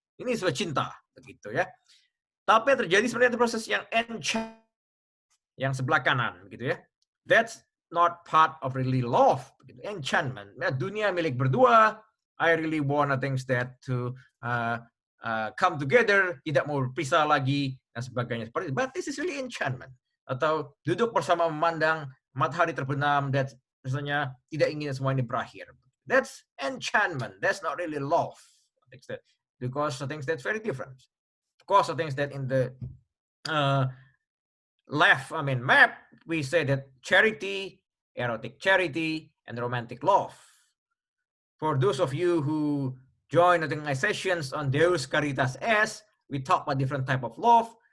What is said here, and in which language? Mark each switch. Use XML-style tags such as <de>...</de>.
<id>Ini sudah cinta begitu ya. Tapi yang terjadi sebenarnya itu proses yang enchant yang sebelah kanan begitu ya.</id> <en>That's not part of really love, begitu.</en> <id>Enchantment. Nah, dunia milik berdua.</id> <en>I really want things that to come together,</en> <id>tidak mau berpisah lagi dan sebagainya seperti itu.</id> <en>But this is really enchantment.</en> <id>Atau duduk bersama memandang matahari terbenam dan misalnya tidak ingin semua ini berakhir.</id> <en>That's enchantment. That's not really love. Because I think that's very different. Of course, I think that in the left, map, we say that charity, erotic charity, and romantic love. For those of you who join my sessions on Deus Caritas Es, we talk about different type of love.</en>